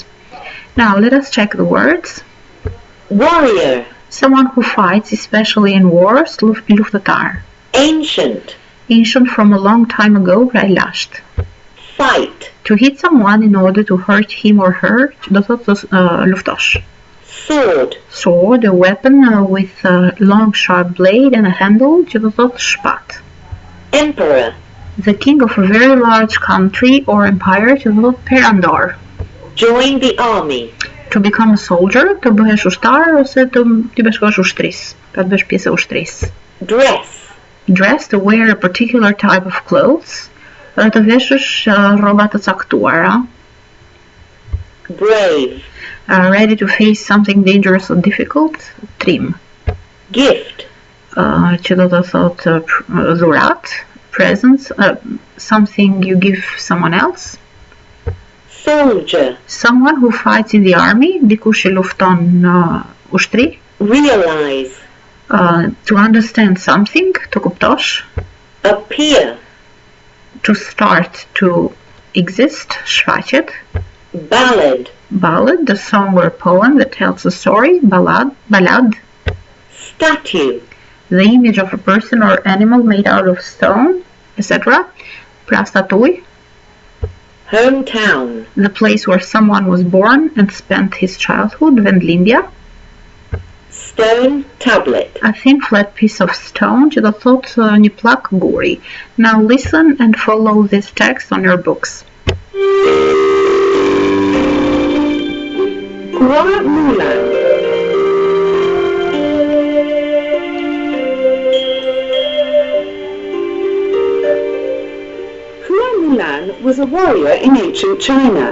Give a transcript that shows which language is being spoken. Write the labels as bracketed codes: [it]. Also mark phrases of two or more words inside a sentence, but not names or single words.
[en] Now let us check the words. Warrior. Someone who fights, especially in wars, luftëtar. Ancient. Ancient from a long time ago, [sq] pra lasht. [en] Fight. To hit someone in order to hurt him or her, [sq] që do thotë luftosh. [en] Sword. Sword, a weapon with a long sharp blade and a handle, [sq] që do thotë shpat. [en] Emperor. The king of a very large country or empire, [sq] që do thotë perandor. [en] Join the army. To become a soldier, [sq] të bëhesh ushtar ose të bashkohesh ushtrisë, pra të bësh pjesë e ushtrisë. [en] Dress. Dress, to wear a particular type of clothes, [sq] të veshësh rroba të caktuara. [en] Brave. Ready to face something dangerous or difficult, trim. Gift. [sq] Që do të thotë dhurat, [en] presents, something you give someone else. Soldier. Someone who fights in the army, [sq] dikush që lufton në ushtri. [en] Realize. To understand something, [sq] të kuptosh. [en] Appear. To start to exist, shfaqet. Ballad. Ballad, the song or poem that tells a story, ballad. Statue. The image of a person or animal made out of stone, etc. [sq] Pra statuj. [en] Hometown. The place where someone was born and spent his childhood, vendlindja. Stone tablet. A thin flat piece of stone, [sq] që do thotë një plak guri. [en] Now listen and follow this text on your books. Hua Mulan. Hua Mulan was a warrior in ancient China.